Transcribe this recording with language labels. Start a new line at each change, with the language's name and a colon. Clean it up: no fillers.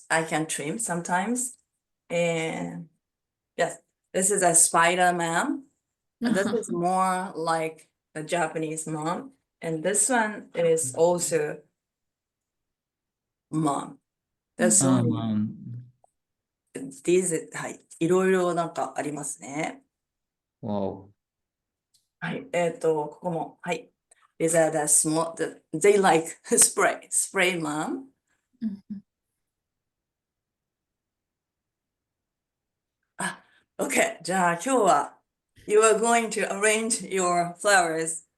English: I can trim sometimes, and yes, this is a spider man, and this is more like a Japanese mom, and this one is also mom. There's so many. Mom.
Japanese: These はい、いろいろなんかありますね。
English: Wow.
Japanese: はい、ここも、はい。
English: These are the small, they like spray mom. Okay,
Japanese: じゃあ今日は
English: you are going to arrange your flowers.